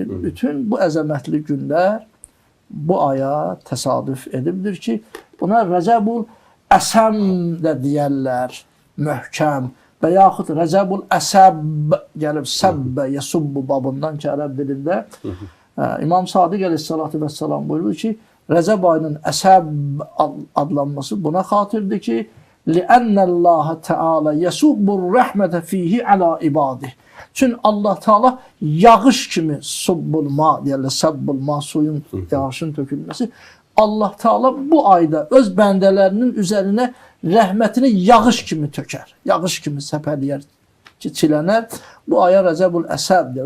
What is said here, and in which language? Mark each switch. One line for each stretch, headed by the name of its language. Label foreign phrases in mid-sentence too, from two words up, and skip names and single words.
Azerbaijani: Bütün bu əzəmətli günlər bu aya təsadüf edibdir ki, buna Rəcəbul Əsəm də deyərlər, möhkəm və yaxud Rəcəbul Əsəb gəlib, səbbə, yəsubbu babından ki, ərəb dilində İmam Sadiq
Arabic: عليه الصلاة والسلام
Azerbaijani: buyurur ki, Rəcəb ayının Əsəb adlanması buna xatirdir ki,
Arabic: لِأَنَّ اللّٰهَ تَعَالَى يَسُبُّ الرَّحْمَةَ ف۪يهِ عَلَى ibadih.
Azerbaijani: Çünki Allah Teala yağış kimi subbulma deyərlər, sabbulma, suyun, yağışın tökülməsi. Allah Teala bu ayda öz bəndələrinin üzərinə rəhmətini yağış kimi tökər. Yağış kimi səpələyər ki, çilənər. Bu aya Rəcəbul Əsəbdir.